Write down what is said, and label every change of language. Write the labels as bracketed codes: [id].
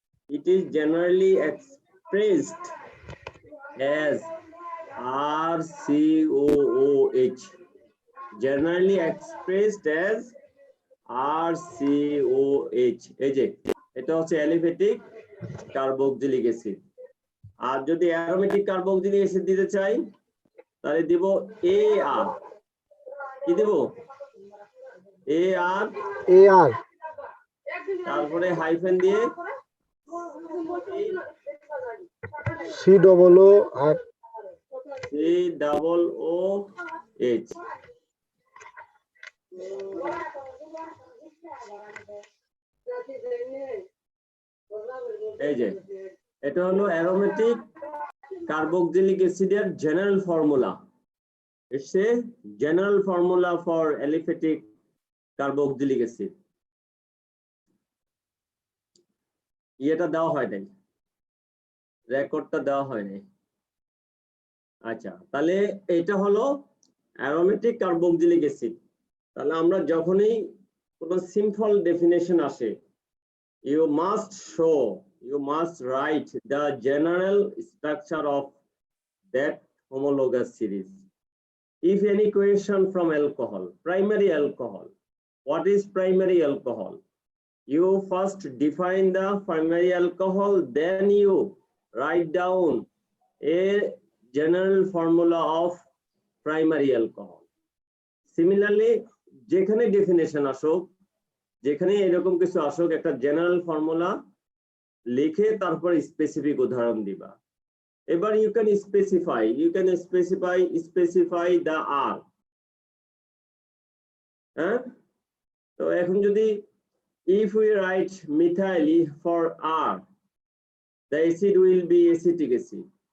[en] It is generally expressed as RCOOH. Generally expressed as RCOH. [bn] এই যে এটা হচ্ছে aliphatic carboxylic acid। আর যদি অ্যারোমেটিক কার্বক্সিলিক অ্যাসিড দিতে চাই তাহলে দিব AR। কি দিব? AR, AR, তারপরে হাইফেন দিয়ে COOH COOH এই যে এটা হলো অ্যারোমেটিক কার্বক্সিলিক অ্যাসিডের general formula. [en] It's a general formula for aliphatic carboxylic acid. [bn] এটা দেওয়া হয় নাই, রেকর্ডটা দেওয়া হয় নাই। আচ্ছা, তাহলে এটা হলো অ্যারোমেটিক কার্বক্সিলিক অ্যাসিড। তাহলে আমরা যখনই কোনো সিম্পল ডেফিনেশন আসে, [en] you must write the general structure of that homologous series. If any question from alcohol, primary alcohol, what is primary alcohol? You first define the primary alcohol, then you write down a general formula of primary alcohol. [bn] Similarly, যেখানে definition আসুক, যেখানে এরকম কিছু আসুক, একটা general formula লিখে তারপর specific উদাহরণ দিবা। এবার [en] you can specify the R. [bn] হ্যাঁ, তো এখন যদি [en] if we write methyl for R, the acid will be acetic acid.